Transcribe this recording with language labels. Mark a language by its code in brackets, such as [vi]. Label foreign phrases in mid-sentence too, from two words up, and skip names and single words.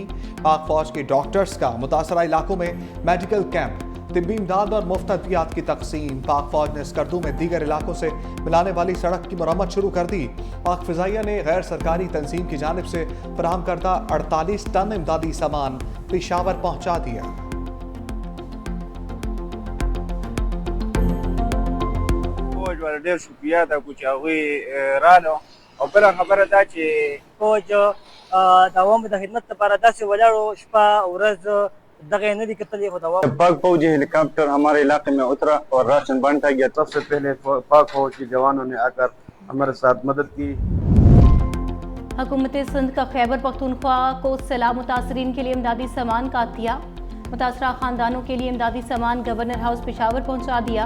[ur] پاک فوج کے ڈاکٹرز کا متاثرہ علاقوں میں میڈیکل کیمپ، طبی امداد اور مفت ادویات کی تقسیم. پاک فوج نے سکردو میں دیگر علاقوں سے ملانے والی سڑک کی مرمت شروع کر دی. پاک فضائیہ نے غیر سرکاری تنظیم کی جانب سے فراہم کردہ 48 ٹن امدادی سامان پشاور پہنچا دیا. [ps] ډېر شکریه دا کوم چې هغوی رالو او بله خبره دا چې فوج د عوامو د خدمت لپاره داسې ولاړو شپه ورځ دغه یې نه دي کتلي خو د عوامو [ur] پاک فوجی ہیلی کاپٹر ہمارے علاقے میں اترا اور راشن بانٹا گیا. سب سے پہلے پاک فوج کے جوانوں نے آ کر ہمارے ساتھ مدد کی. حکومت سندھ کا خیبر پختونخوا کو سیلاب متاثرین کے لیے امدادی سامان کا عطیہ. متاثرہ خاندانوں کے لیے امدادی سامان گورنر ہاؤس پشاور پہنچا دیا.